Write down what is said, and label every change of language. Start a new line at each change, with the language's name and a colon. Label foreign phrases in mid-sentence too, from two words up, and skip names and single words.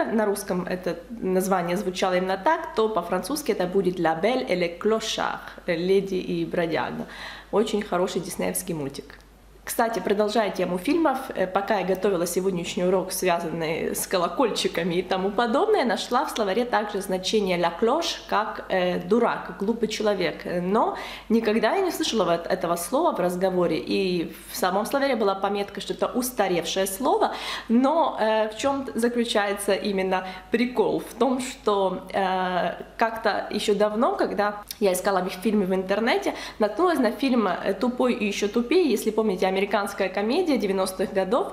Russian: На русском это название звучало именно так, то по-французски это будет «La Belle et le Clochard», «Леди и бродяга». Очень хороший диснеевский мультик. Кстати, продолжая тему фильмов, пока я готовила сегодняшний урок, связанный с колокольчиками и тому подобное, нашла в словаре также значение
French: la cloche
Russian: как дурак, глупый человек. Но никогда я не слышала этого слова в разговоре, и в самом словаре была пометка, что это устаревшее слово. Но в чем заключается именно прикол? В том, что как-то еще давно, когда я искала фильмы в интернете, наткнулась на фильм «Тупой и еще тупее», если помните, американская комедия 90-х годов.